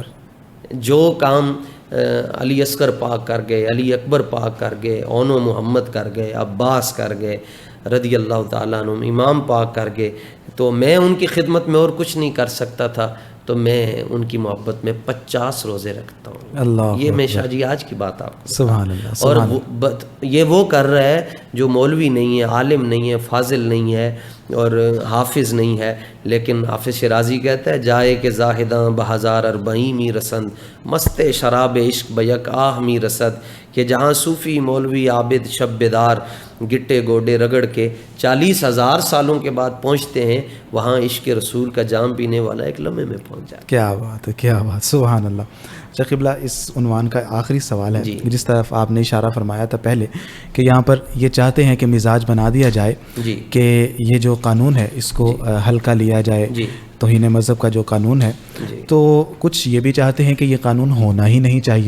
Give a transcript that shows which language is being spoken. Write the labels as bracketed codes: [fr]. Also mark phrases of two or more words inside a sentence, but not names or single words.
[ur] جو کام علی اصغر پاک کر گئے، علی اکبر پاک کر گئے، اون و محمد کر گئے، عباس کر گئے [ar] رضی اللہ تعالیٰ عنہ، [ur] امام پاک کر گئے، تو میں ان کی خدمت میں اور کچھ نہیں کر سکتا تھا، تو میں ان کی محبت میں 50 روزے رکھتا ہوں. اللہ یہ میں شاہ جی آج کی بات آپ کو. [ar] سبحان اللہ. [ur] اور یہ وہ کر رہا ہے جو مولوی نہیں ہے، عالم نہیں ہے، فاضل نہیں ہے، اور حافظ نہیں ہے، لیکن حافظ شیرازی کہتا ہے [fa] جائے کہ زاہداں بہزار اربعین می رسند، مست شراب عشق بیک آہ می رسد، [ur] کہ جہاں صوفی مولوی عابد شب بیدار گٹے گوڈے رگڑ کے 40,000 سالوں کے بعد پہنچتے ہیں، وہاں عشق رسول کا جام پینے والا ایک لمحے میں پہنچ جاتا ہے۔ کیا بات ہے، کیا بات، [ar] سبحان اللہ۔ [ur] اچھا قبلہ، اس عنوان کا آخری سوال ہے جس طرف آپ نے اشارہ فرمایا تھا پہلے کہ یہاں پر یہ چاہتے ہیں کہ مزاج بنا دیا جائے کہ یہ جو قانون ہے اس کو ہلکا لیا جائے، توہین مذہب کا جو قانون ہے، تو کچھ یہ بھی چاہتے ہیں کہ یہ قانون ہونا ہی نہیں چاہیے۔